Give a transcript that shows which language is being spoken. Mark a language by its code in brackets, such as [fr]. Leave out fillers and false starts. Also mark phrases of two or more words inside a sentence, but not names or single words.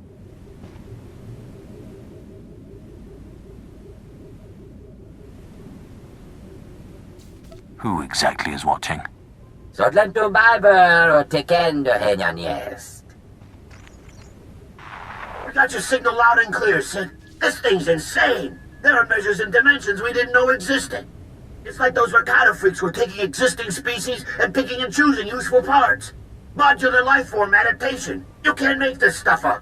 [en] Who exactly is watching? Sodlen tu Biber o tekendo henyan jest. We got your signal loud and clear, Sid. This thing's insane. There are measures and dimensions we didn't know existed. It's like those Rakata freaks were taking existing species and picking and choosing useful parts. Modular life form adaptation. You can't make this stuff up.